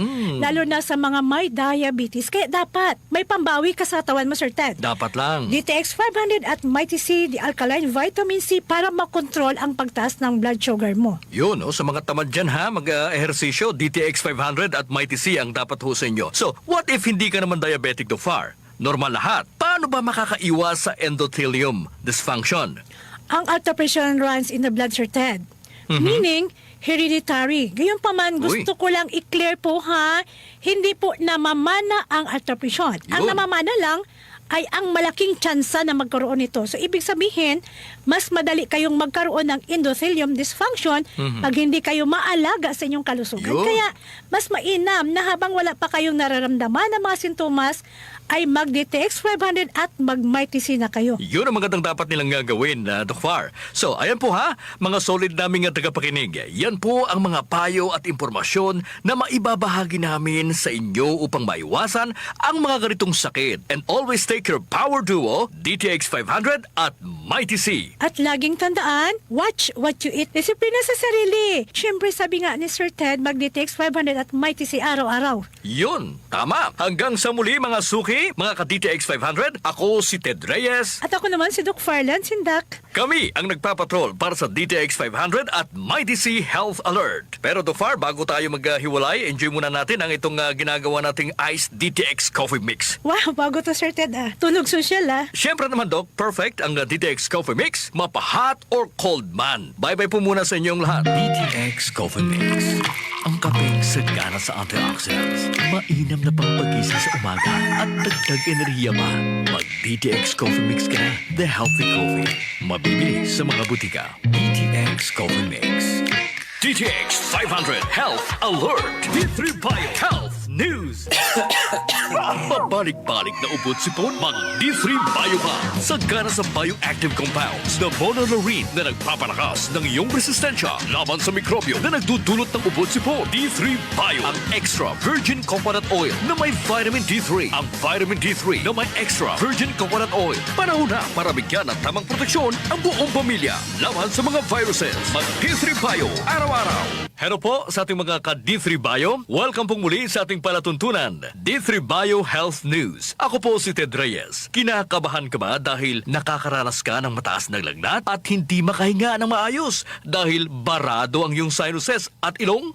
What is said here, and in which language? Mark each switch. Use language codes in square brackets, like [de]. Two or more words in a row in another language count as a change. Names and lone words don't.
[tl] Lalo na sa mga may diabetes. Kaya dapat may pambawi ka sa katawan mo, Sir Ted. Dapat lang. DTX 500 at Mighty C, [en] the alkaline vitamin C [tl] para makontrol ang pagtaas ng [en] blood sugar [tl] mo. Yun, sa mga tamad dyan mag-ehersisyo, DTX 500 at Mighty C ang dapat ho sa inyo. So, [en] what if [tl] hindi ka naman diabetic, Doc Far? Normal lahat. Paano ba makakaiwas sa [en] endothelium dysfunction? [tl] Ang alta pressure [en] runs in the blood, [tl] Sir Ted. [en] Meaning, hereditary. [tl] Gayunpaman, gusto ko lang i-clear po hindi po namamana ang alta pressure. Ang Yun. namamana lang ay ang malaking tsansa na magkaroon nito. So, ibig sabihin, mas madali kayong magkaroon ng [en] endothelium dysfunction [tl] pag hindi kayo maalaga sa inyong kalusugan. Yun. Kaya, mas mainam na habang wala pa kayong nararamdaman ng mga sintomas, ay mag-DTX 500 at mag-Mighty C na kayo. Yun ang magandang dapat nilang gagawin, Doc Far. So, ayan po mga solid naming tagapakinig. Yan po ang mga payo at impormasyon na maibabahagi namin sa inyo upang maiwasan ang mga ganitong sakit. [en] And always take your power duo, DTX 500 at Mighty C. [tl] At laging tandaan, [en] watch what you eat. [tl] Disiplina sa sarili. Siyempre, sabi nga ni Sir Ted, mag-DTX 500 at Mighty C araw-araw. Yun, tama. Hanggang sa muli mga suki, mga ka-DTX 500, ako si Ted Reyes. At ako naman si Doc Farland Sindak. Kami ang nagpapatrol para sa DTX 500 at Mighty C Health Alert. Pero to far, bago tayo maghiwalay, enjoy muna natin ang itong ginagawa nating Iced DTX Coffee Mix. Wow, bago to Sir Ted Tunog social Siyempre naman, Doc, perfect ang DTX Coffee Mix, mapa- [en] hot or cold [tl] man. Bye-bye po muna sa inyong lahat. DTX Coffee Mix. Ang kapeng sagana sa antioxidants. Mainam na pangpagising sa umaga at dagdag enerhiya pa. Mag-DTX Coffee Mix ka na. [en] The healthy coffee. [tl] Mabibili sa mga butika. DTX Coffee Mix. DTX 500 Health Alert. D3 Bio Health News. Pabalik-balik na ubod sipon, mag D3 Bio ka. Sagana sa [en] bioactive compounds [tl] na monolurine na nagpapalakas ng iyong resistensya laban sa mikrobyo na nagdudulot ng ubod sipon. D3 Bio, ang [en] extra virgin coconut oil [tl] na may vitamin D3. Ang vitamin D3 na may [en] extra virgin coconut oil. [tl] Panahon na para bigyan ng tamang proteksyon ang buong pamilya laban sa mga viruses. Mag D3 Bio, araw-araw. Hello po sa ating mga ka-D3 Bio. Welcome pong muli sa ating palatuntunan. D3 Bio Health News. Ako po si Ted Reyes. Kinakabahan ka ba dahil nakakaranas ka ng mataas na lagnat at hindi makahinga ng maayos dahil barado ang iyong sinuses at ilong?